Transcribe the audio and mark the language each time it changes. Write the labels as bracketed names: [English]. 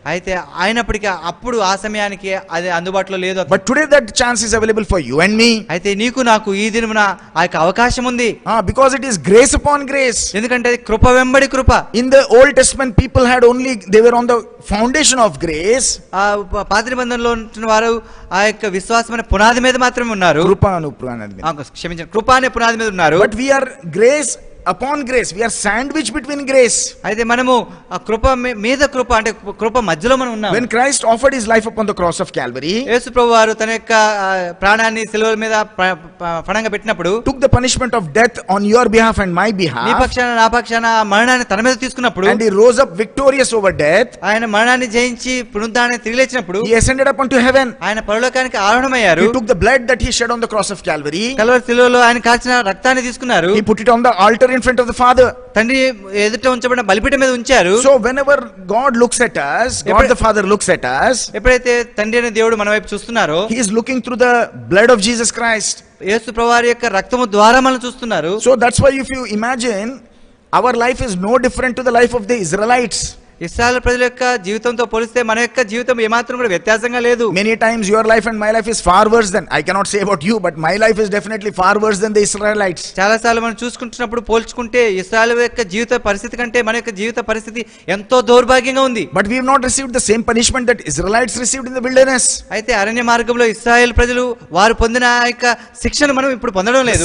[Telugu] అయితే అయినప్పటికీ అప్పుడు ఆ సమయానికి అది అందుబాటులో లేదు. [English] But today that chance is available for you and me. [Telugu] అయితే నీకు నాకు ఈ దినమున ఆ యొక్క అవకాశం ఉంది. [English] Because it is grace upon grace. [Telugu] ఎందుకంటే అది కృప వెంబడి కృప. [English] In the Old Testament people had only, they were on the foundation of grace. [Telugu] ఆ పాత నిబంధనలో ఉంటున్న వారు ఆ యొక్క విశ్వాసమైన పునాది మీద మాత్రమే ఉన్నారు. క్షమించండి, కృప అనే పునాది మీద ఉన్నారు. [English] But we are grace upon grace, we are sandwiched between grace. [Telugu] అయితే మనము ఆ కృప మీద కృప, అంటే కృప మధ్యలో మనం ఉన్నాం. [English] When Christ offered his life upon the cross of Calvary, [Telugu] యేసు ప్రభువారు తన యొక్క ప్రాణాన్ని సిలువ మీద పణంగా పెట్టినప్పుడు, [English] took the punishment of death on your behalf and my behalf, [Telugu] నీ పక్షాన నా పక్షాన మరణాన్ని తన మీద తీసుకున్నప్పుడు, [English] and he rose up victorious over death, [Telugu] ఆయన మరణాన్ని జయించి పునరుద్ధానాన్ని తిరిగి లేచినప్పుడు, [English] he ascended up unto heaven, [Telugu] ఆయన పరలోకానికి ఆరోహణమయ్యారు. [English] he took the blood that he shed on the cross of Calvary, [Telugu] Calvary సిలువలో ఆయన కాల్చిన రక్తాన్ని తీసుకున్నారు, [English] he put it on the altar in front of the Father. [Telugu] తండ్రి ఎదుట ఉంచబడిన బలిపీఠం మీద ఉంచారు. [English] So whenever God looks at us, God the Father looks at us, [Telugu] ఎప్పుడైతే తండ్రి అనే దేవుడు మన వైపు చూస్తున్నారో, [English] he is looking through the blood of Jesus Christ. [Telugu] యేసు ప్రభువారి యొక్క రక్తము ద్వారా మనం చూస్తున్నారు. [English] So that's why if you imagine, our life is no different to the life of the Israelites. [Telugu] ఇశ్రాయేలు ప్రజల యొక్క జీవితంతో పోలిస్తే మన యొక్క జీవితం ఏమాత్రం కూడా వ్యత్యాసంగా లేదు. [English] Many times your life and my life is far worse than, I cannot say about you, but my life is definitely far worse than the Israelites. [Telugu] చాలా సార్లు మనం చూసుకుంటున్నప్పుడు పోల్చుకుంటే ఇశ్రాయేలు యొక్క జీవిత పరిస్థితి కంటే మన యొక్క జీవిత పరిస్థితి ఎంతో దౌర్భాగ్యంగా ఉంది. [English] But we have not received the same punishment that Israelites received in the wilderness. [Telugu] అయితే అరణ్య మార్గంలో ఇశ్రాయేలు ప్రజలు వారు పొందిన ఆ యొక్క శిక్షను మనం ఇప్పుడు పొందడం లేదు.